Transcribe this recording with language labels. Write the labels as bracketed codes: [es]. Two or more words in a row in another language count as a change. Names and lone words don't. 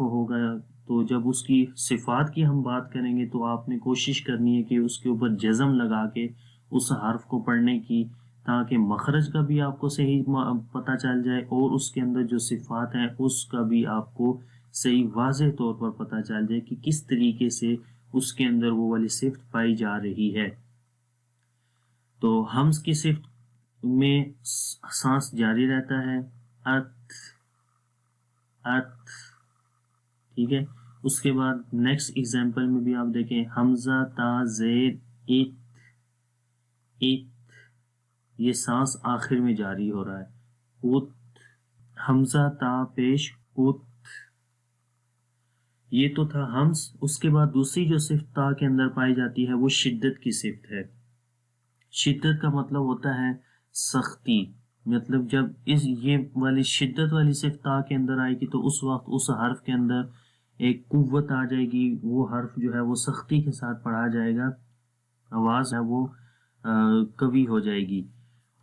[ur] ہوگا، تو جب اس کی صفات کی ہم بات کریں گے تو آپ نے کوشش کرنی ہے کہ اس کے اوپر جزم لگا کے اس حرف کو پڑھنے کی، تاکہ مخرج کا بھی آپ کو صحیح پتہ چل جائے، اور اس کے اندر جو صفات ہیں اس کا بھی آپ کو صحیح واضح طور پر پتہ چل جائے کہ کس طریقے سے اس کے اندر وہ والی صفت پائی جا رہی ہے۔ تو حمز کی صفت میں سانس جاری رہتا ہے، ات ات۔ ٹھیک ہے، اس کے بعد [en] next example [ur] میں بھی آپ دیکھیں، حمزہ تا زیر ایت، ایت، یہ سانس آخر میں جاری ہو رہا ہے، اوت، حمزہ تا پیش اوت۔ یہ تو تھا حمز۔ اس کے بعد دوسری جو صفت تا کے اندر پائی جاتی ہے وہ شدت کی صفت ہے۔ شدت کا مطلب ہوتا ہے سختی، مطلب جب یہ والی شدت والی صفت تا کے اندر آئے گی تو اس وقت اس حرف کے اندر ایک قوت آ جائے گی، وہ حرف جو ہے وہ سختی کے ساتھ پڑھا جائے گا، آواز ہے وہ قوی ہو جائے گی۔